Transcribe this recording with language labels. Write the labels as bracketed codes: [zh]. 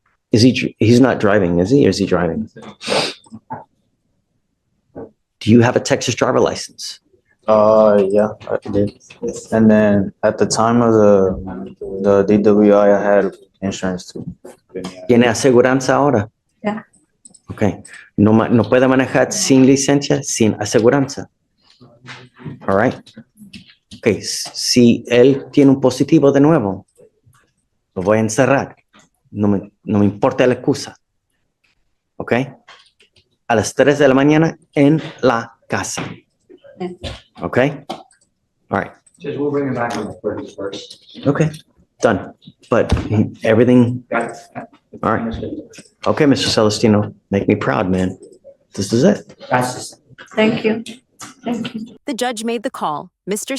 [en] He's not driving, is he? Or is he driving? Do you have a Texas driver license? Yeah, I did. And then at the time of the DWI, I had insurance too. [es] ¿Tiene aseguranza ahora? Ya. [en] Ok. [es] No puede manejar sin licencia, sin aseguranza. [en] All right. [es] Ok. Si él tiene un positivo de nuevo, lo voy a encerrar. No me importa la excusa. Ok. A las 3 de la mañana en la casa. [en] Okay? All right. Just we'll bring it back on the 31st. Okay. Done. But everything, Got it. all right. Okay, Mr. Celestino, make me proud, man. This is it. That's just. Thank you. Thank you. The judge made the call. Mr.